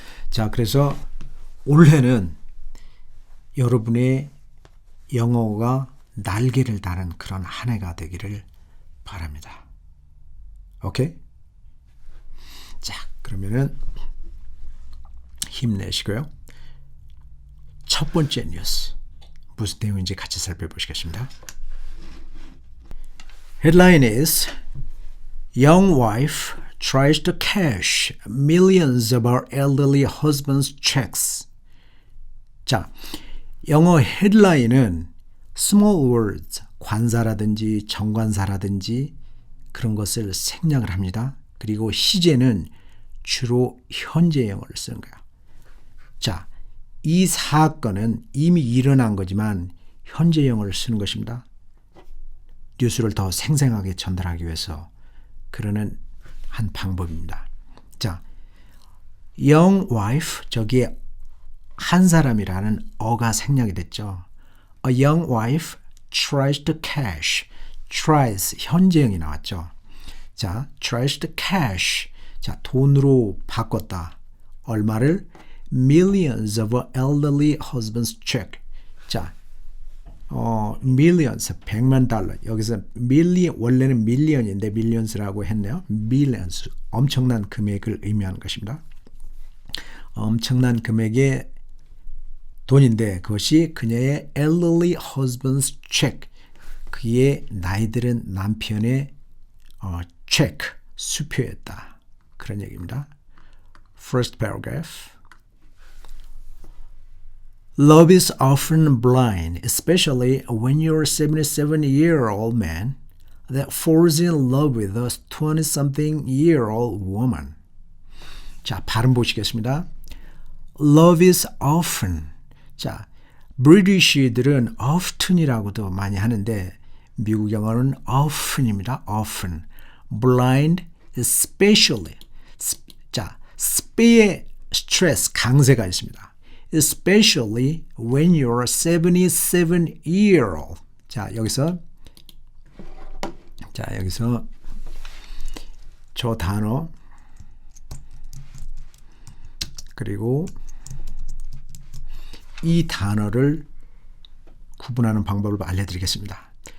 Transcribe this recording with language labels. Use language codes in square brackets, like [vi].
[ko] 자, 그래서 올해는 여러분의 영어가 날개를 다는 그런 한 해가 되기를 바랍니다. 오케이? 자, 그러면은 힘내시고요. 첫 번째 뉴스 무슨 내용인지 같이 살펴보시겠습니다. [en] Headline is Young wife tries to cash millions of her elderly husband's checks. [ko] 자, 영어 헤드라인은 small words, 관사라든지 정관사라든지 그런 것을 생략을 합니다. 그리고 시제는 주로 현재 영어를 쓰는 거야. 자, 이 사건은 이미 일어난 거지만 현재 영어를 쓰는 것입니다. 뉴스를 더 생생하게 전달하기 위해서 그러는 한 방법입니다. 자, young wife, 저기에 한 사람이라는 어가 생략이 됐죠. [en] A young wife tries to cash. tries, 현재형이 나왔죠. [ko] 자, tries to cash. 자, 돈으로 바꿨다. 얼마를? [en] Millions of elderly husband's check. [ko] 자, millions, 100만 달러. 여기서 million, 원래는 million인데 millions라고 했네요. millions, 엄청난 금액을 의미하는 것입니다. 엄청난 금액의 돈인데 그것이 그녀의 elderly husband's check, 그의 나이 들은 남편의 체크, 수표였다. 그런 얘기입니다. First paragraph. [en] Love is often blind, especially when you're a 77-year-old man that falls in love with a 20-something-year-old woman. [ko] 자, 발음 보시겠습니다. Love is often. 자, 브리티시들은 often이라고도 많이 하는데 미국 영어는 often입니다. [en] often. blind, especially. [ko] 자, spe의 스트레스, 강세가 있습니다. [en] Especially when you're a 77-year-old. [ko] 자, 여기서 저 단어 그리고 이 단어를 구분하는 방법을 알려드리겠습니다.